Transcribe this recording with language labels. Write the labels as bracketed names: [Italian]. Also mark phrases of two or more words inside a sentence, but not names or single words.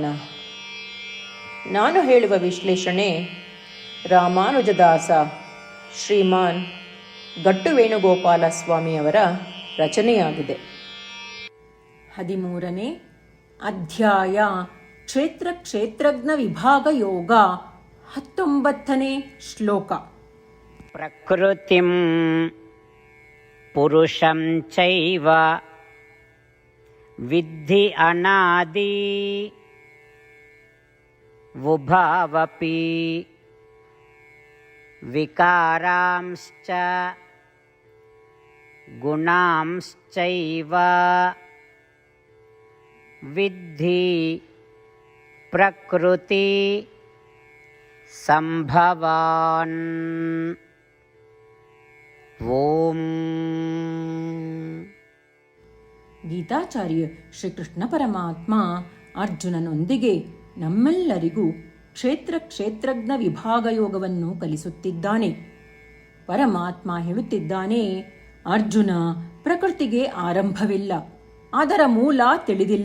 [Kannada] ನಾನು ಹೇಳುವ ವಿಶ್ಲೇಷಣೆ ರಾಮಾನುಜದಾಸ ಶ್ರೀಮಾನ್ ಗಟ್ಟು ವೇಣುಗೋಪಾಲ ಸ್ವಾಮಿಯವರ ರಚನೆಯಾಗಿದೆ. 13ನೇ ಅಧ್ಯಾಯ ಕ್ಷೇತ್ರ ಕ್ಷೇತ್ರಜ್ಞ ವಿಭಾಗ ಯೋಗ. 19ನೇ ಶ್ಲೋಕ. [Sanskrit] ಪ್ರಕೃತಿಂ ಪುರುಷಂ ಚೈವ ವಿದ್ಧಿ ಅನಾದಿ ಉಭಾವಪಿ ವಿಕಾರಾಂಶ್ಚ ಗುಣಾಂಶ್ಚೈವ ವಿದ್ಧಿ ಪ್ರಕೃತಿ ಸಂಭವಾನ್. ಓಂ. [Kannada] ಗೀತಾಚಾರ್ಯ ಶ್ರೀಕೃಷ್ಣ ಪರಮಾತ್ಮ ಅರ್ಜುನನೊಂದಿಗೆ ನಮ್ಮೆಲ್ಲರಿಗೂ ಕ್ಷೇತ್ರ ಕ್ಷೇತ್ರಜ್ಞ ವಿಭಾಗ ಯೋಗವನ್ನು ಕಲಿಸುತ್ತಿದ್ದಾನೆ. ಪರಮಾತ್ಮ ಹೇಳುತ್ತಿದ್ದಾನೆ, ಅರ್ಜುನ, ಪ್ರಕೃತಿಗೆ ಆರಂಭವಿಲ್ಲ, ಅದರ ಮೂಲ ತಿಳಿದಿಲ್ಲ.